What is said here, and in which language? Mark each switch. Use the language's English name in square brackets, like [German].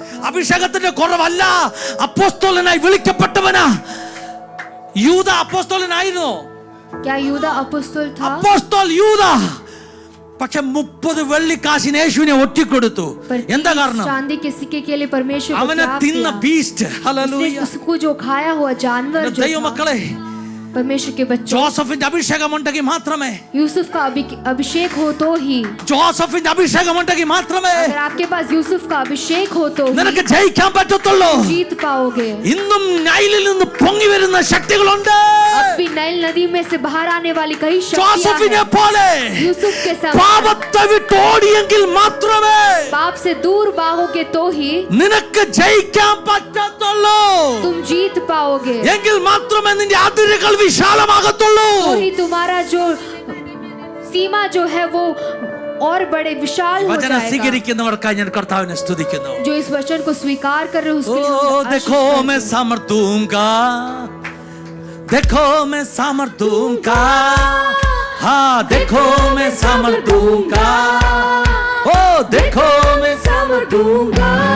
[Malayalam] അഭിഷേകത്തിന്റെ കുറവല്ല, അപ്പോസ്തലനായി വിളിക്കപ്പെട്ടവനാ. യൂദ അപ്പോസ്തലനായിരുന്നു. [Hindi] क्या यूदा अपोस्तल था? [Malayalam] അപ്പോസ്തൽ യൂദ. പക്ഷെ 30 വെള്ളിക്കാശിന് യേശുവിനെ ഒറ്റിക്കൊടുത്തു. [Hindi] पर [Malayalam] എന്താ കാരണം? [Hindi] चांदी के सिक्के के लिए परमेश्वर को [Malayalam] അവനെ [Hindi] त्याग [Malayalam] തിന്ന [Hindi] दिया. [Malayalam] ബീസ്റ്റ്. ഹല്ലേലൂയ. [Hindi] उसने उसको जो खाया हुआ जानवर जो था, [Malayalam] ദൈവമക്കളെ, [Hindi] परमेश्वर के बच्चों, [Malayalam] ജോസഫിന്റെ അഭിഷേകം ഉണ്ടെങ്കിൽ മാത്രമേ, [Hindi] यूसुफ का अभिषेक हो तो ही, [Malayalam] ജോസഫിന്റെ അഭിഷേകം ഉണ്ടെങ്കിൽ മാത്രമേ [Hindi] अगर आपके पास यूसुफ का अभिषेक हो तो ही [Malayalam] നിനക്ക് ജയിക്കാൻ പറ്റത്തുള്ളൂ. [Hindi] जीत पाओगे. [Malayalam] ഇന്നും നൈലിൽ നിന്ന് പൊങ്ങി വരുന്ന ശക്തികളുണ്ട്. [Hindi] अब भी नाइल नदी में से बाहर आने वाली कई शक्तियां [Malayalam] ജോസഫിനെ [Hindi] हैं. [Malayalam] പോലെ [Hindi] यूसुफ के समान [Malayalam] പാപത്തെ വിട്ടോടിയെങ്കിൽ മാത്രമേ [Hindi] पाप से दूर भागोगे तो ही [Malayalam] നിനക്ക് ജയിക്കാൻ പറ്റത്തുള്ളൂ. [Hindi] तुम जीत पाओगे. [Malayalam] എങ്കിൽ മാത്രമേ നിന്റെ അതിരുകൾ വിശാലമാകത്തുള്ളൂ. [Hindi] तो ही तुम्हारा जो सीमा जो है वो और बड़े विशाल हो [Malayalam] വചനം [Hindi] जाएगा. [Malayalam] സ്വീകരിക്കുന്നവർക്കായി ഞാൻ കർത്താവിനെ സ്തുതിക്കുന്നു. [Hindi] जो इस वचन को स्वीकार कर रहे हो उसके लिए ओ हम देखो आशीष मैं सामर्थ दूंगा, देखो मैं सामर्थ दूंगा, हाँ देखो मैं सामर्थ दूंगा, ओ देखो मैं सामर्थ दूंगा.